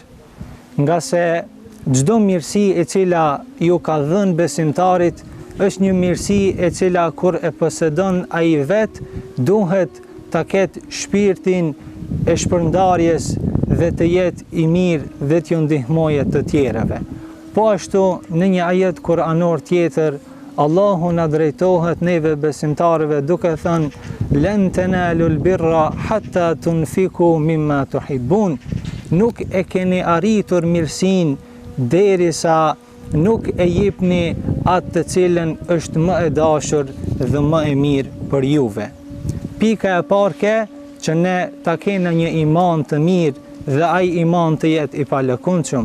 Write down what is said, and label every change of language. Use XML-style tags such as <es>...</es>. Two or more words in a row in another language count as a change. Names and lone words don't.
<sq>Nga se çdo mirësi e cila ju ka dhënë besimtarit është një mirësi e cila kur e posedon ai vet duhet ta ketë shpirtin e shpërndarjes dhe të jetë i mirë dhe t'ju ndihmojë të tjerëve. Po ashtu në një ajet kuranor tjetër Allahu na drejtohet neve besimtarëve duke thënë</sq> <ar>لن تنالوا البر حتى تنفقوا مما تحبون.</ar> <sq>Nuk e keni arritur mirësinë derisa nuk e jepni atë të cilën është më e dashur dhe më e mirë për juve. Pika e parë që ne ta kena një iman të mirë dhe ai iman të jetë i palëkundshëm.</sq>